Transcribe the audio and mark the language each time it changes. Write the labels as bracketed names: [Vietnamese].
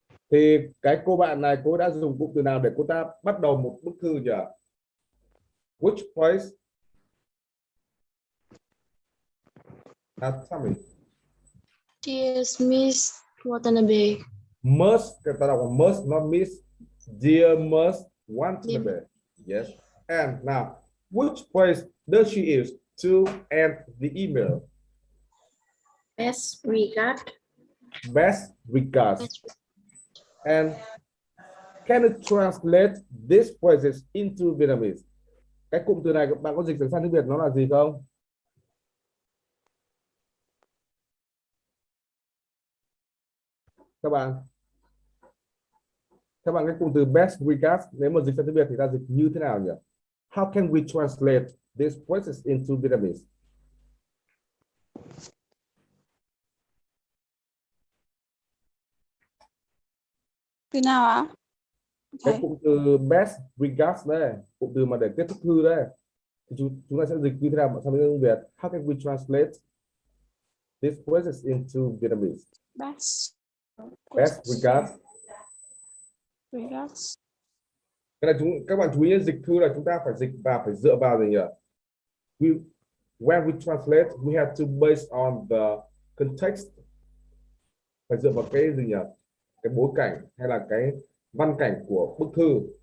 [Vietnamese] Thì cái cô bạn này cô đã dùng cụm từ nào để cô ta bắt đầu một bức thư nhỉ? [English] Which phrase? Tell me. Dear Miss Watanabe. Must, ta đọc là must, not miss. Dear must Watanabe. Yes. And now, which phrase does she use to end the email? Best regard. Best regards. And can you translate these phrases into Vietnamese? [Vietnamese] Cái cụm từ này bạn có dịch sang tiếng Việt nó là gì không? Các bạn cái cụm từ best regards nếu mà dịch sang tiếng Việt thì ta dịch như thế nào nhỉ? [English] How can we translate these phrases into Vietnamese? [Vietnamese] Từ nào ạ? Cái cụm từ best regards đây, cụm từ mà để kết thúc thư đây, thì chúng ta sẽ dịch như thế nào sang tiếng Việt? [English] How can we translate these phrases into Vietnamese? Best regards. [Vietnamese] Cái này các bạn chú ý dịch thư là chúng ta phải dịch và phải dựa vào gì nhỉ? [English] When we translate, we have to base on the context. [Vietnamese] Phải dựa vào cái gì nhỉ? Cái bối cảnh hay là cái văn cảnh của bức thư.